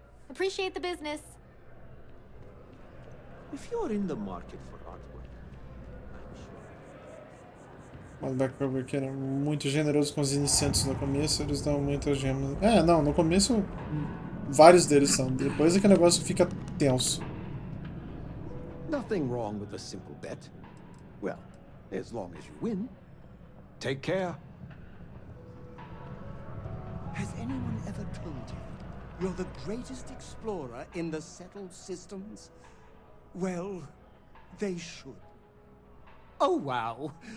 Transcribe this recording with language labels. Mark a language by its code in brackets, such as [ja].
[en] Appreciate the business. If you're in the market for artwork, [pt] Mas o Backcover que era muito generoso com os iniciantes no começo, eles dão muitas gemas. É, não, no começo vários deles são. Depois é que o negócio fica tenso. [en] Nothing wrong with a simple bet. Well, as long as you win. Take care. Has anyone ever told you you're the greatest explorer in the settled systems? Well, they should. Oh, wow.